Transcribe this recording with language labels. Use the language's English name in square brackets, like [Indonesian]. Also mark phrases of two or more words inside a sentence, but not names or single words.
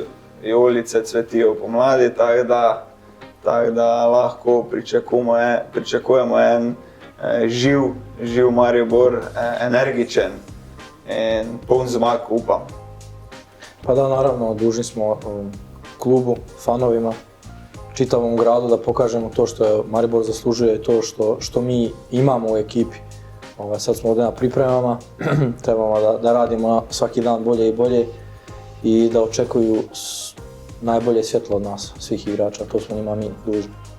[Slovenian] Vijolice cvetijo pomladi, tako da lahko pričakujemo en živ Maribor, energičen in poln zmag, upam. [Croatian] Pa da, naravno, dužni smo klubu, fanovima, čitavom gradu da pokažemo to što Maribor zaslužuje i to što mi imamo u ekipi. Sad smo ovdje na pripremama, trebamo da radimo svaki dan bolje i bolje i da očekuju najbolje svjetlo od nas, svih igrača, to smo njima mi dužni.